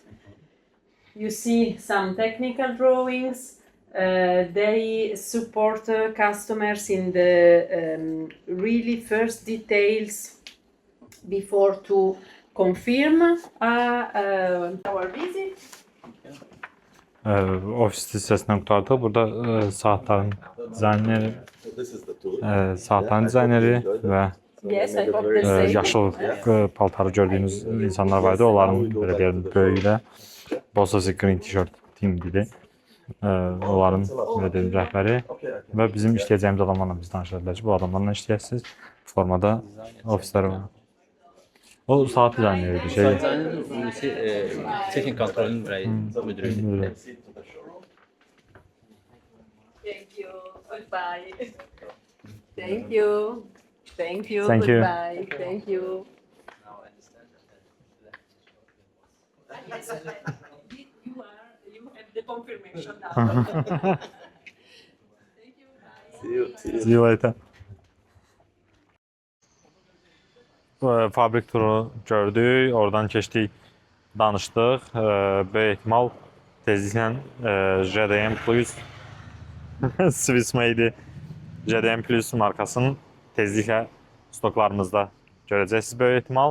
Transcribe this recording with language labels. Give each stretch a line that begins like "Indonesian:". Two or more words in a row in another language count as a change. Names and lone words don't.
English: You see some technical drawings. They support customers in the really first details before to confirm our visit.
Azerbaijani: Ofis hissəsindən qurtardıq. Burada saatların dizayneri,
English: This is the tool.
Azerbaijani: saatların dizayneri və
English: Yes, I hope the same.
Azerbaijani: yaşıl paltarı gördüyünüz insanlar vardı. Onların belə deyəlim böyüyü də Bossosy
English: Green T-shirt team
Azerbaijani: idi. Onların belə deyim rəhbəri və bizim işləyəcəyimiz adamlarla biz danışırlar ki, bu adamlarla işləyəsiniz. Formada ofisləri var. O saat dizayneridir şey. Texnik kontrolün müdürü.
English: Thank you. Goodbye. Thank you. Thank you. Thank you. Goodbye. Thank you. You have the confirmation now. Thank you. Bye. See you. See you later.
Azerbaijani: Fabrik turu gördük, oradan keçdik, danışdıq. Böyük ehtimal tezliklə JDM Plus
English: Swiss Made
Azerbaijani: JDM Plus markasının tezliklə stoklarımızda görəcəksiniz böyük ehtimal.